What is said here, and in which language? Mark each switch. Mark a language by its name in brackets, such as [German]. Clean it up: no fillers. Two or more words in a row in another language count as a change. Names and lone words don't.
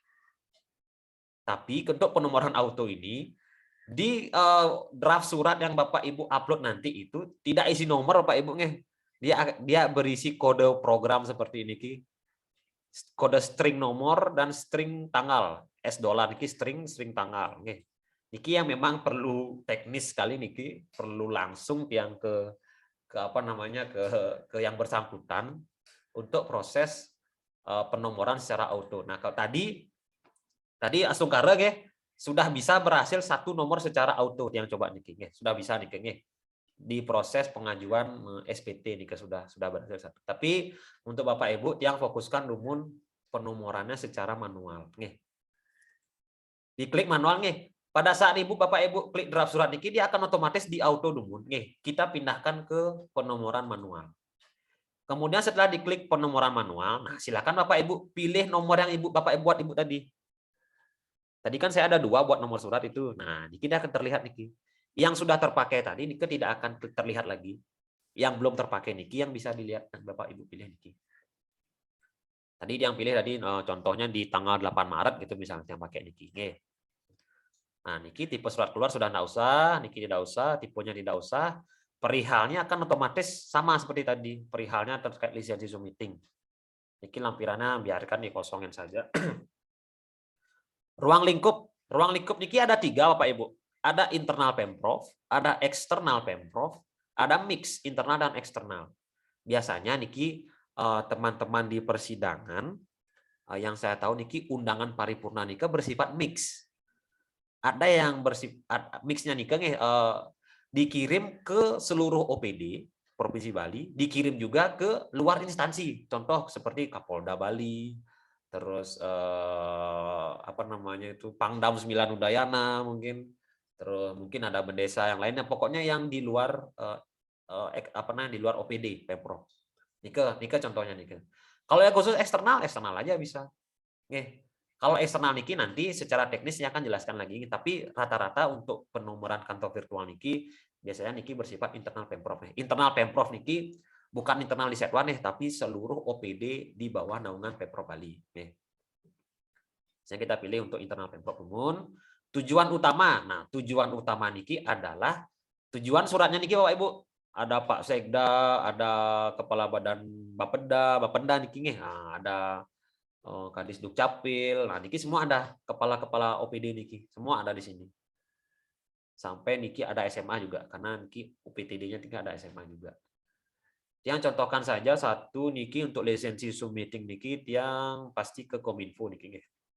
[Indonesian] Tapi untuk penomoran auto ini Di draft surat yang Bapak Ibu upload nanti itu tidak isi nomor Bapak Ibu nggih. Dia berisi kode program seperti ini ki. Kode string nomor dan string tanggal. $, niki string tanggal nggih. Niki yang memang perlu teknis sekali niki, perlu langsung yang ke apa namanya ke yang bersangkutan untuk proses penomoran secara auto. Nah, kalau tadi Asungkara nggih sudah bisa berhasil satu nomor secara auto yang coba niki nggih. Sudah bisa niki nggih. Di proses pengajuan SPT niki sudah berhasil satu. Tapi untuk Bapak Ibu yang fokuskan lumun penomorannya secara manual nggih. Diklik manual nggih. Pada saat Bapak Ibu klik draft surat niki dia akan otomatis di auto lumun nggih. Kita pindahkan ke penomoran manual. Kemudian setelah diklik penomoran manual, nah silakan Bapak Ibu pilih nomor yang Bapak Ibu buat tadi. Tadi kan saya ada 2 buat nomor surat itu. Nah, niki akan terlihat niki. Yang sudah terpakai tadi niki tidak akan terlihat lagi. Yang belum terpakai niki yang bisa dilihat Bapak Ibu pilih niki. Tadi yang pilih tadi contohnya di tanggal 8 Maret gitu misalnya yang pakai niki. Nah, niki tipe surat keluar sudah enggak usah, niki tidak usah, tipenya tidak usah. Perihalnya akan otomatis sama seperti tadi. Perihalnya terkait lisensi Zoom meeting. Niki lampirannya biarkan dikosongin saja. Ruang lingkup niki ada 3 Bapak Ibu. Ada internal Pemprov, ada eksternal Pemprov, ada mix internal dan eksternal. Biasanya niki teman-teman di persidangan yang saya tahu niki undangan paripurna nika bersifat mix. Ada yang bersifat mixnya nika dikirim ke seluruh OPD Provinsi Bali, dikirim juga ke luar instansi. Contoh seperti Kapolda Bali, terus apa namanya itu Pangdam 9 Udayana mungkin, terus mungkin ada bendesa yang lainnya. Pokoknya yang di luar apa namanya di luar OPD Pemprov. Nika contohnya nika. Kalau yang khusus eksternal aja bisa. Oke. Kalau eksternal niki nanti secara teknis saya akan jelaskan lagi, tapi rata-rata untuk penomoran kantor virtual niki biasanya niki bersifat internal Pemprov. Internal Pemprov niki bukan internal di Setwan tapi seluruh OPD di bawah naungan Pemprov Bali. Saya kita pilih untuk internal Pemprov Umun. Tujuan utama. Nah, tujuan utama niki adalah tujuan suratnya niki Bapak Ibu. Ada Pak Sekda, ada Kepala Badan Bapenda niki nggih. Nah, ada Kadis Dukcapil. Nah, niki semua ada kepala-kepala OPD niki. Semua ada di sini. Sampai niki ada SMA juga karena niki UPTD-nya tinggal ada SMA juga. Yang contohkan saja satu niki untuk lisensi Zoom meeting niki yang pasti ke Kominfo niki nggih.